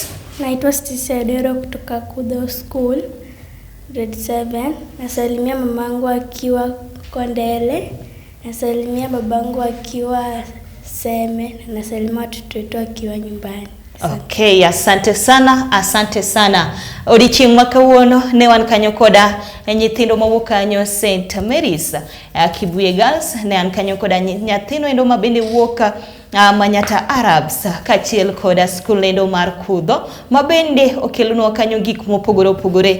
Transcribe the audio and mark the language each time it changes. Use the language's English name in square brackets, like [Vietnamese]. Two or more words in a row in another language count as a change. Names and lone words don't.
[Swahili] Naitwa Stacey Adero kutoka Kudo School, grade 7. Nasalimia mamangu akiwa Kondele. Nasalimia babangu akiwa Seme. Na nasalimia watoto wetu akiwa nyumbani. Okay, asante sana. [Luo (Kenya and Tanzania)] Odiochieng' ma kawuono ne wan kanyo koda nyithindo mawuok kanyo St. Mary's Kibuye Girls. Ne an kanyo koda nyathino endo ma bende wuok Manyata Arabs kachiel koda skul endo mar Kudho ma bende okelonwa kanyo gik mopogore opogore.